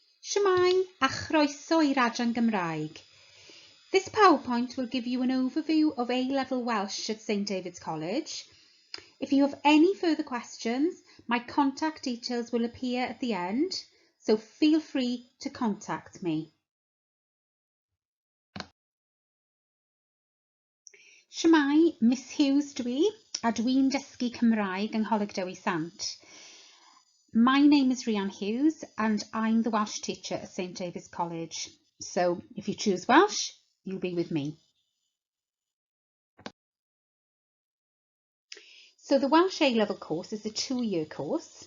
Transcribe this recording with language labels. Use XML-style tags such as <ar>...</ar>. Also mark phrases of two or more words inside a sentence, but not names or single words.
<cy>Shwmae a chroeso i'r adran Gymraeg.</cy> <en>This PowerPoint will give you an overview of A-Level Welsh at St David's College. If you have any further questions, my contact details will appear at the end, so feel free to contact me.</en> <cy>Shwmae, Miss Hughes dwi, a dwi'n dysgu Cymraeg yng Ngholeg Dewi Sant.</cy> <en>My name is Rhian Hughes and I'm the Welsh teacher at St David's College. So if you choose Welsh, you'll be with me. So the Welsh A-Level course is a 2-year course.</en>